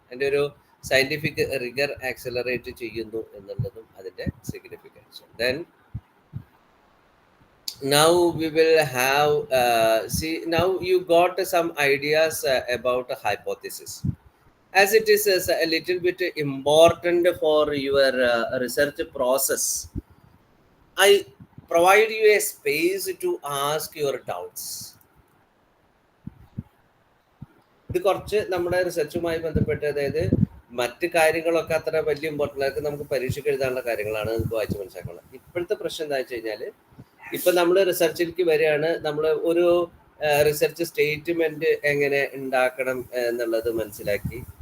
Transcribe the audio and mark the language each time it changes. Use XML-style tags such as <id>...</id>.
<ml>And ഒരു</ml> <en>scientific rigor accelerate</en> <ml>ചെയ്യുന്നു എന്നുള്ളതും അതിൻ്റെ significance.</ml> <en>Then now we will have now you got some ideas about a hypothesis, as it is a little bit important for your research process. I provide you a space to ask your doubts.</en> <ml>ഇത് കുറച്ച് നമ്മുടെ റിസർച്ചുമായി ബന്ധപ്പെട്ട്, അതായത് മറ്റ് കാര്യങ്ങളൊക്കെ അത്ര വലിയ important ആയിട്ട് നമുക്ക് പരീക്ഷയ്ക്ക് എഴുതാനുള്ള കാര്യങ്ങളാണ്, നമുക്ക് വായിച്ച് മനസ്സിലാക്കണം. ഇപ്പോഴത്തെ പ്രശ്നം എന്താ വെച്ച് കഴിഞ്ഞാൽ, ഇപ്പം നമ്മൾ റിസർച്ചിലേക്ക് വരികയാണ്, നമ്മൾ ഒരു റിസർച്ച് സ്റ്റേറ്റ്മെന്റ് എങ്ങനെ ഉണ്ടാക്കണം എന്നുള്ളത് മനസ്സിലാക്കി.</ml>